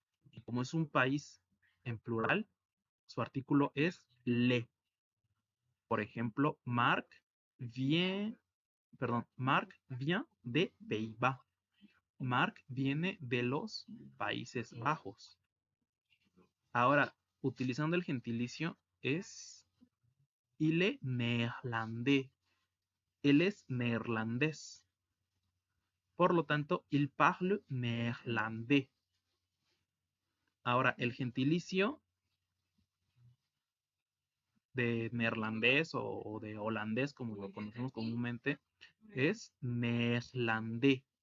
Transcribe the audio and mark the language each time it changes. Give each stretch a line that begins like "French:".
Spanish: Y como es un país en plural, su artículo es le. Por ejemplo,
French: Marc vient de Pays-Bas.
Spanish: Marc viene de los Países Bajos. Ahora, utilizando el gentilicio es
French: il est néerlandais.
Spanish: Él es neerlandés. Por lo tanto,
French: il parle néerlandais.
Spanish: Ahora, el gentilicio de neerlandés o de holandés, como lo conocemos comúnmente, es néerlandais.